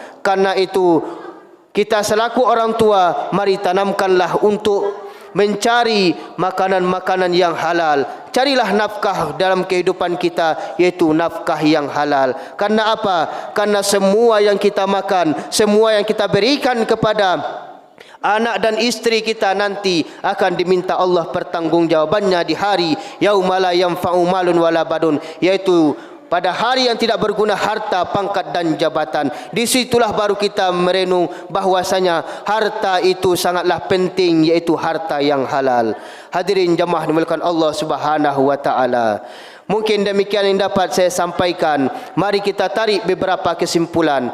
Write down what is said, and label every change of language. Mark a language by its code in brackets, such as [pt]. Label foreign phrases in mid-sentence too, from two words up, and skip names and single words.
[id] Karena itu kita selaku orang tua, mari tanamkanlah untuk mencari makanan-makanan yang halal. Carilah nafkah dalam kehidupan kita, yaitu nafkah yang halal. Karena apa? Karena semua yang kita makan, semua yang kita berikan kepada anak dan istri kita nanti akan diminta Allah pertanggungjawabannya di hari [ar] يوم لا ينفع مال ولا بنون, [id] yaitu pada hari yang tidak berguna harta, pangkat dan jabatan. Disitulah baru kita merenung bahwasanya harta itu sangatlah penting, yaitu harta yang halal. Hadirin jamaah dimuliakan Allah [ar] سبحانه وتعالى. [id] Mungkin demikian yang dapat saya sampaikan. Mari kita tarik beberapa kesimpulan.